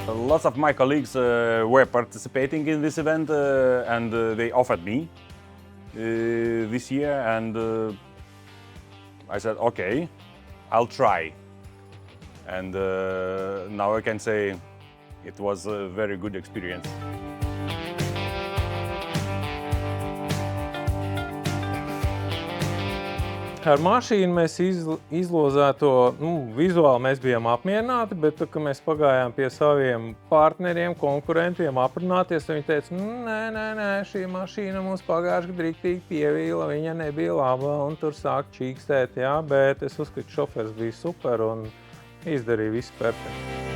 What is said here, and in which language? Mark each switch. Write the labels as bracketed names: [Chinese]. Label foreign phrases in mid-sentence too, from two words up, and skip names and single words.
[English] lots of my colleagues were participating in this event and they offered me this year, and I said, okay, I'll try. And now I can say it was a very good experience. [Latvian] Ar mašīnu mēs izlozēto, vizuāli mēs bijām apmierināti, bet, kad mēs pagājām pie saviem partneriem, konkurentiem aprunāties, viņi teica, nē, šī mašīna mums pagājuši gadu riktīgi pievīla, viņa nebija laba, un tur sāk čīkstēt, jā, bet es uzskatu, šofers bija super un izdarīja visu perfekti.